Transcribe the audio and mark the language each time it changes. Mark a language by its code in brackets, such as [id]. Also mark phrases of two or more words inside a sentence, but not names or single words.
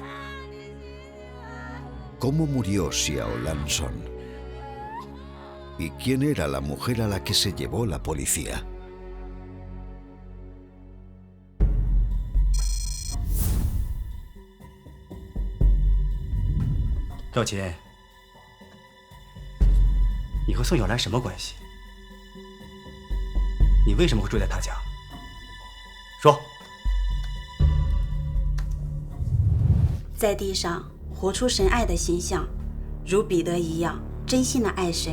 [es] ¿Cómo murió Xiaolan Son? ¿Y quién era la mujer a la que se llevó la policía? [zh] Yao Qin，你和宋小兰什么关系？你为什么会住在她家？说。在地上活出神爱的形象，如彼得一样真心的爱神。